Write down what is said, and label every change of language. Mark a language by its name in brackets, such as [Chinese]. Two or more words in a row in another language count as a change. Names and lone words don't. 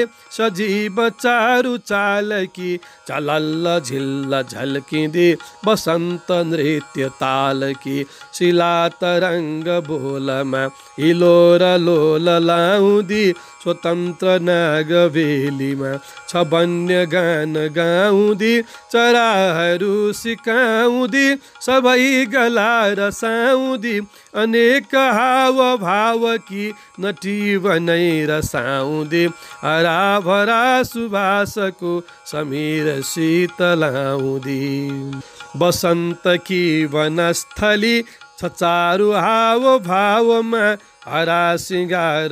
[Nepali] सजीव चारु चालकी चलल्ल झिल्ल झल्किँदी बसन्त नृत्य तालकी शिला तरङ्ग बोलमा हिलोर लोल लाउँदी स्वतन्त्र नागवेलीमा छ वन्य गान गाउँदी चराहरू सिकाउँदी सबै गला रसाउँदी अनेक हाव भावकी नटी बनै रसाउँदी हराभरा सुबासको समीर शीतलाउँदी बसन्तकी वनस्थली छ चारु हाव भावमा हरा सिंगार